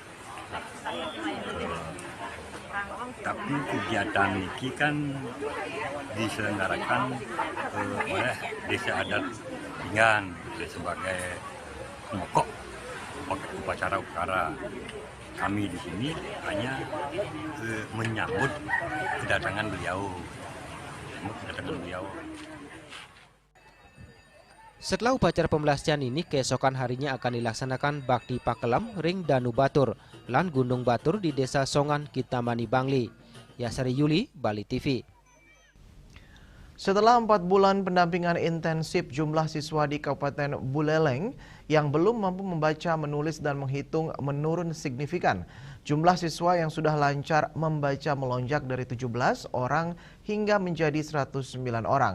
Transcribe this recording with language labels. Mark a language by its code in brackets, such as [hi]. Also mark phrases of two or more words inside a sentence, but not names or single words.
[id] Tapi kegiatan ini kan diselenggarakan oleh Desa Adat Pinggan sebagai pokok upacara. Kami di sini hanya menyambut kedatangan beliau. Setelah upacara pemelastian ini, keesokan harinya akan dilaksanakan Bakti Pakelam Ring Danu Batur, Lan Gunung Batur di Desa Songan, Kintamani, Bangli. Yasari Yuli, Bali TV. Setelah 4 bulan pendampingan intensif, jumlah siswa di Kabupaten Buleleng yang belum mampu membaca, menulis, dan menghitung menurun signifikan. Jumlah siswa yang sudah lancar membaca melonjak dari 17 orang hingga menjadi 109 orang.